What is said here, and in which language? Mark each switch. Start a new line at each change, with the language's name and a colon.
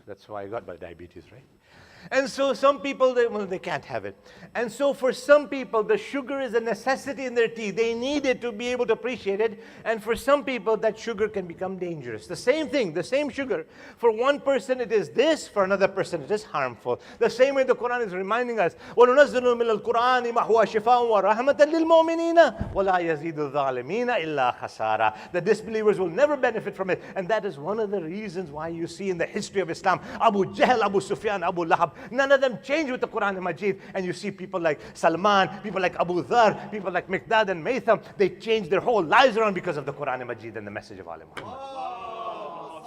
English: That's why I got my diabetes, right? And so some people, they can't have it. And so for some people, the sugar is a necessity in their tea. They need it to be able to appreciate it. And for some people, that sugar can become dangerous. The same thing, the same sugar. For one person, it is this. For another person, it is harmful. The same way the Quran is reminding us,
Arabic: وَنُنَزِّلُ مِنَ الْقُرْآنِ مَا هُوَ شِفَاءٌ وَرَحْمَةً لِلْمُؤْمِنِينَ وَلَا يَزِيدُ الظَّالِمِينَ إِلَّا خَسَارًا.
English: The disbelievers will never benefit from it. And that is one of the reasons why you see in the history of Islam, Abu Jahl, Abu Sufyan, Abu Lahab, none of them change with the Quran and Majid. And you see people like Salman, people like Abu Dhar, people like Miqdad and Maytham, they change their whole lives around because of the Quran and Majid and the message of Ali Muhammad.